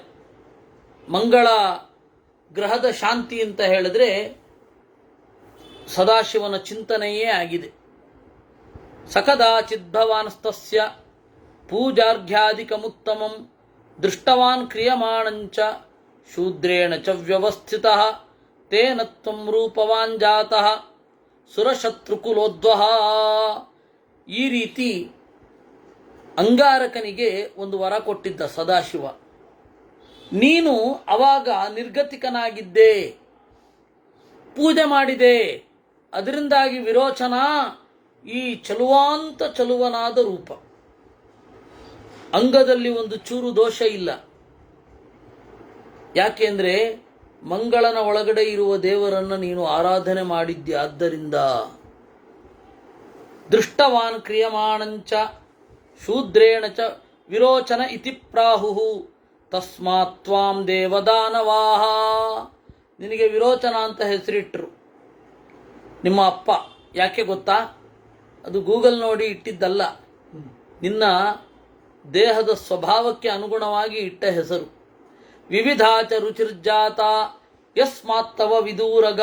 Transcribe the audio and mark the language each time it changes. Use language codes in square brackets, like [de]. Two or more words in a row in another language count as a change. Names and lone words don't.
[kn] ಮಂಗಳ ಗ್ರಹದ ಶಾಂತಿ ಅಂತ ಹೇಳಿದ್ರೆ ಸದಾಶಿವನ ಚಿಂತನೆಯೇ ಆಗಿದೆ. [sa] ಸಕದಾಚಿದ್ಭವಾನಸ್ತಸ್ಯ ಪೂಜಾರ್ಘ್ಯಾಧಿಕಮುತ್ತಮಂ ದೃಷ್ಟವಾನ್ ಕ್ರಿಯಮಾಣಂಚ ಶೂದ್ರೇಣ ಚ ವ್ಯವಸ್ಥಿತಃ ತೇನ ತ್ವಂ ರೂಪವಾನ್ ಜಾತಃ ಸುರಶತ್ರುಕುಲೋದ್ವಹ. [kn] ಈ ರೀತಿ ಅಂಗಾರಕನಿಗೆ ಒಂದು ವರ ಕೊಟ್ಟಿದ್ದ ಸದಾಶಿವ. ನೀನು ಅವಾಗ ನಿರ್ಗತಿಕನಾಗಿದ್ದೆ, ಪೂಜೆ ಮಾಡಿದೆ, ಅದರಿಂದಾಗಿ ವಿರೋಚನ ಈ ಚಲುವಾಂತ ಚಲುವನಾದ ರೂಪ. ಅಂಗದಲ್ಲಿ ಒಂದು ಚೂರು ದೋಷ ಇಲ್ಲ. ಯಾಕೆಂದ್ರೆ ಮಂಗಳನ ಒಳಗಡೆ ಇರುವ ದೇವರನ್ನು ನೀನು ಆರಾಧನೆ ಮಾಡಿದ್ದೆ. [sa] ಆದ್ದರಿಂದ ದೃಷ್ಟವಾನ್ ಕ್ರಿಯಮಾಣಂಚ ಶೂದ್ರೇಣ ಚ ವಿರೋಚನ ಇತಿ ಪ್ರಾಹುಹು ತಸ್ಮಾತ್ ತ್ವಾಂ ದೇವದಾನವಾಹ. [kn] ನಿನಗೆ ವಿರೋಚನ ಅಂತ ಹೆಸರಿಟ್ಟರು ನಿಮ್ಮ ಅಪ್ಪ. ಯಾಕೆ ಗೊತ್ತಾ? ಅದು ಗೂಗಲ್ ನೋಡಿ ಇಟ್ಟಿದ್ದಲ್ಲ, ನಿನ್ನ ದೇಹದ ಸ್ವಭಾವಕ್ಕೆ ಅನುಗುಣವಾಗಿ ಇಟ್ಟ ಹೆಸರು. [sa] ವಿವಿಧಾಚ ರುಚಿರ್ಜಾತ ಯಸ್ಮಾತ್ತವ ವಿದೂರಗ.